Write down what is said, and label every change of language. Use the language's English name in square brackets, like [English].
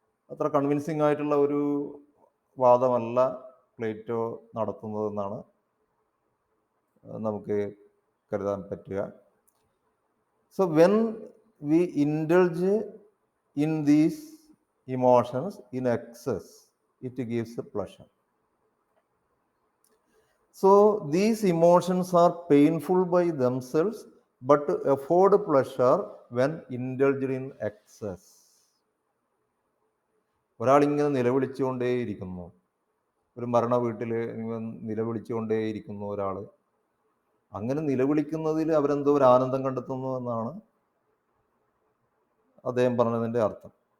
[Malayalam] അത്ര കൺവിൻസിങ് ആയിട്ടുള്ള ഒരു വാദമല്ല പ്ലേറ്റോ നടത്തുന്നതെന്നാണ് നമുക്ക് കരുതാൻ പറ്റുക. [English] So when we indulge in these emotions in excess, it gives a pleasure. So these emotions are painful by themselves but afford pleasure when indulged in excess. [Malayalam] ഒരാളിങ്ങനെ നിലവിളിച്ചുകൊണ്ടേയിരിക്കുന്നു, ഒരു മരണ വീട്ടിൽ നിലവിളിച്ചുകൊണ്ടേയിരിക്കുന്നു ഒരാൾ. അങ്ങനെ നിലവിളിക്കുന്നതിൽ അവരെന്തോ ഒരു ആനന്ദം കണ്ടെത്തുന്നു എന്നാണ് അദ്ദേഹം പറഞ്ഞതിൻ്റെ അർത്ഥം.